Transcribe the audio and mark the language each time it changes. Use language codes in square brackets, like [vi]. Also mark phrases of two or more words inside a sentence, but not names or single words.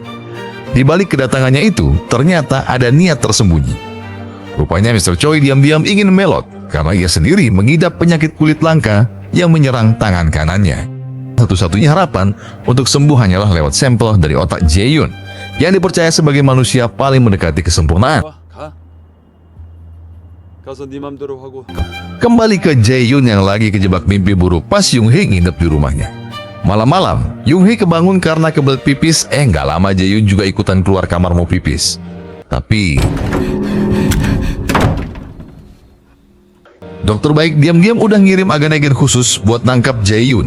[id] Di balik kedatangannya itu, ternyata ada niat tersembunyi. Rupanya Mr. Choi diam-diam ingin melot karena ia sendiri mengidap penyakit kulit langka yang menyerang tangan kanannya. Satu-satunya harapan untuk sembuh hanyalah lewat sampel dari otak Jae-yoon yang dipercaya sebagai manusia paling mendekati kesempurnaan. [ko] 가. 가서 네 맘대로 하고. [id] Kembali ke Jae-yoon yang lagi kejebak mimpi buruk pas Yoon-hee nginep di rumahnya. Malam-malam, Yoon-hee kebangun karena kebelet pipis. Nggak lama Jae-yoon juga ikutan keluar kamar mau pipis. Tapi Dokter Baik diam-diam udah ngirim agen-agen khusus buat nangkap Jae-yoon.